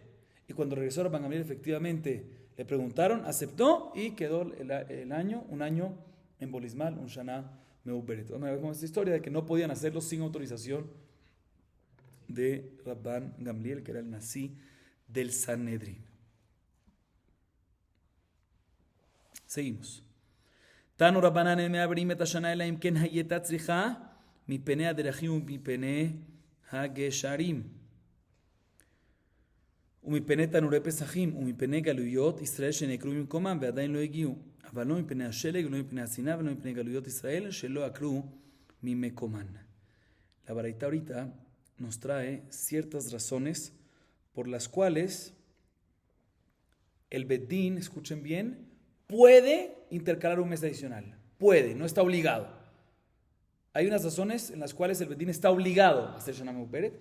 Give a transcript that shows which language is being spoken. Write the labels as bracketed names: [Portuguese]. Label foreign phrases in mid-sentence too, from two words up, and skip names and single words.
[Spanish] Y cuando regresó Rabban Gamliel, efectivamente, le preguntaron, aceptó y quedó un año en Bolismal, un [Hebrew] שנה מעוברת. [Spanish] Vemos esta historia de que no podían hacerlo sin autorización de Rabban Gamliel, que era el Nasi del Sanedrín. Seguimos. [Hebrew] תנו רבנן מעברים את השנה אלא אם כן היתה צריכה מפני הדרכים ומפני הגשרים ומפני תנורי פסחים ומפני גלויות ישראל שנעקרו ממקומם ועדיין לא הגיעו, אבל לא מפני השלג ולא מפני השנאה ולא מפני גלויות ישראל שלא עקרו ממקומן. [Spanish] La baraita ahorita nos trae ciertas razones por las cuales el Bedín, escuchen bien, puede intercalar un mes adicional. Puede, no está obligado. Hay unas razones en las cuales el Bedín está obligado a hacer [Hebrew] שנה מעוברת.